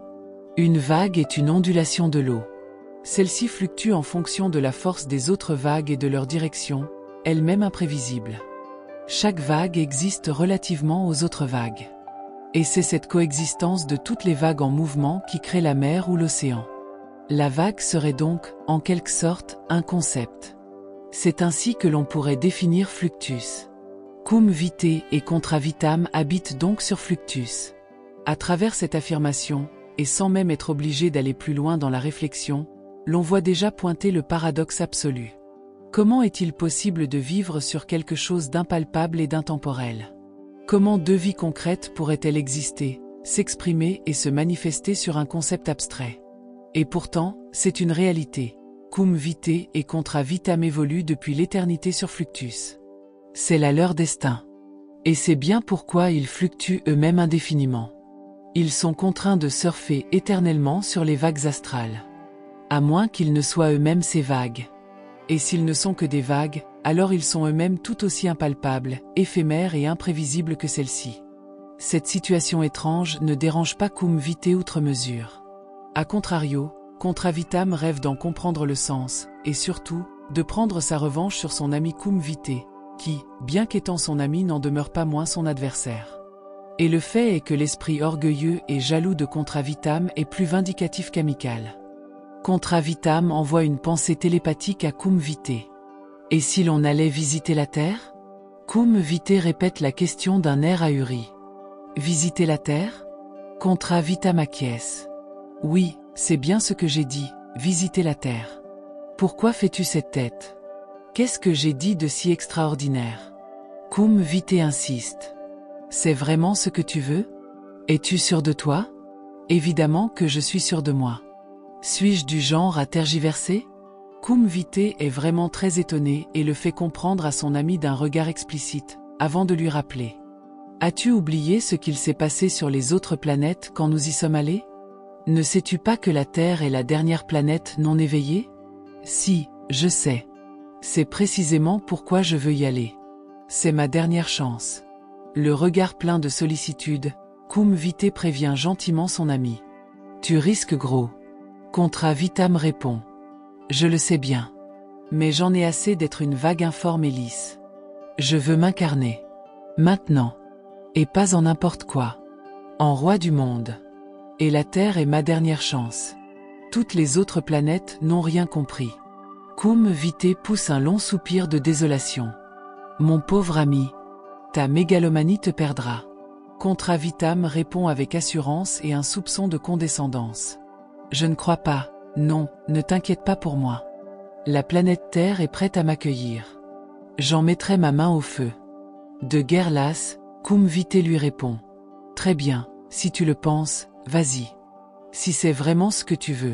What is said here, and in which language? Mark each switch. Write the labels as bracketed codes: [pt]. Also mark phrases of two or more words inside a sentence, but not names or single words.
[fr] Une vague est une ondulation de l'eau. Celle-ci fluctue en fonction de la force des autres vagues et de leur direction, elle-même imprévisible. Chaque vague existe relativement aux autres vagues. Et c'est cette coexistence de toutes les vagues en mouvement qui crée la mer ou l'océan. La vague serait donc, en quelque sorte, un concept. C'est ainsi que l'on pourrait définir Fluctus. Cum vitae et contra vitam habitent donc sur Fluctus. À travers cette affirmation, et sans même être obligé d'aller plus loin dans la réflexion, l'on voit déjà pointer le paradoxe absolu. Comment est-il possible de vivre sur quelque chose d'impalpable et d'intemporel? Comment deux vies concrètes pourraient-elles exister, s'exprimer et se manifester sur un concept abstrait? Et pourtant, c'est une réalité. Cum vitae et contra vitam évoluent depuis l'éternité sur Fluctus. C'est là leur destin. Et c'est bien pourquoi ils fluctuent eux-mêmes indéfiniment. Ils sont contraints de surfer éternellement sur les vagues astrales. À moins qu'ils ne soient eux-mêmes ces vagues. Et s'ils ne sont que des vagues, alors ils sont eux-mêmes tout aussi impalpables, éphémères et imprévisibles que celles-ci. Cette situation étrange ne dérange pas Cum vitae outre mesure. A contrario, contra vitam rêve d'en comprendre le sens, et surtout, de prendre sa revanche sur son ami Cum vitae, qui, bien qu'étant son ami, n'en demeure pas moins son adversaire. Et le fait est que l'esprit orgueilleux et jaloux de contra vitam est plus vindicatif qu'amical. Contra vitam envoie une pensée télépathique à Cum vitae. Et si l'on allait visiter la Terre? Cum vitae répète la question d'un air ahuri. Visiter la Terre? Contra vitam acquiesce. Oui, c'est bien ce que j'ai dit, visiter la Terre. Pourquoi fais-tu cette tête? Qu'est-ce que j'ai dit de si extraordinaire? Cum vitae insiste. C'est vraiment ce que tu veux? Es-tu sûr de toi? Évidemment que je suis sûr de moi. Suis-je du genre à tergiverser? Cum vitae est vraiment très étonné et le fait comprendre à son ami d'un regard explicite, avant de lui rappeler. As-tu oublié ce qu'il s'est passé sur les autres planètes quand nous y sommes allés? Ne sais-tu pas que la Terre est la dernière planète non éveillée? Si, je sais. C'est précisément pourquoi je veux y aller. C'est ma dernière chance. Le regard plein de sollicitude, Cum vitae prévient gentiment son ami. Tu risques gros. Contra vitam répond. Je le sais bien. Mais j'en ai assez d'être une vague informe et lisse. Je veux m'incarner. Maintenant. Et pas en n'importe quoi. En roi du monde. Et la Terre est ma dernière chance. Toutes les autres planètes n'ont rien compris. Cum vitae pousse un long soupir de désolation. Mon pauvre ami. Ta mégalomanie te perdra. Contra vitam répond avec assurance et un soupçon de condescendance. Je ne crois pas, non, ne t'inquiète pas pour moi. La planète Terre est prête à m'accueillir. J'en mettrai ma main au feu. De guerre lasse, Cum vitae lui répond. Très bien, si tu le penses, vas-y. Si c'est vraiment ce que tu veux.